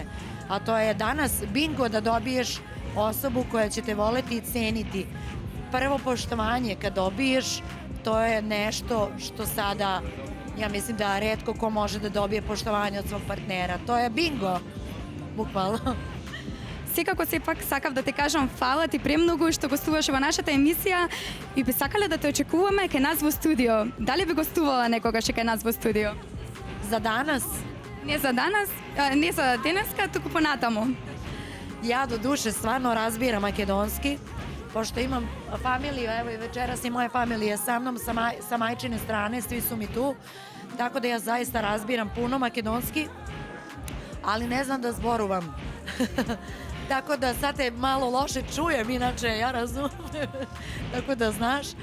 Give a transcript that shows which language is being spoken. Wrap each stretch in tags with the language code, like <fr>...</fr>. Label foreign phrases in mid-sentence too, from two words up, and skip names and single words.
<sr>A to je danas bingo da dobiješ osobu koja će te voleti i ceniti. Prvo poštovanje kad dobiješ, to je nešto što sada, ja mislim da retko ko može da dobije poštovanje od svog partnera. To je bingo, bukvalno.</sr> <mk>Секако сепак сакав да ти кажам фала ти премногу што гостуваш во нашата емисија и би сакале да те очекуваме кај нас во студио. Дали би гостувала некогаш кај нас во студио?</mk> <sr>Za danas?</sr> <mk>Не за данас, не за денеска, туку понатаму.</mk> <sr>Ja do duše stvarno razbiram makedonski, pošto imam familiju, evo i večeras i moje familije sa mnom, sa majčine strane, svi su mi tu, tako da ja zaista razbiram puno makedonski, ali ne znam da zboruvam. Tako da sad te malo loše čujem, inače ja razumem, tako da znaš.</sr>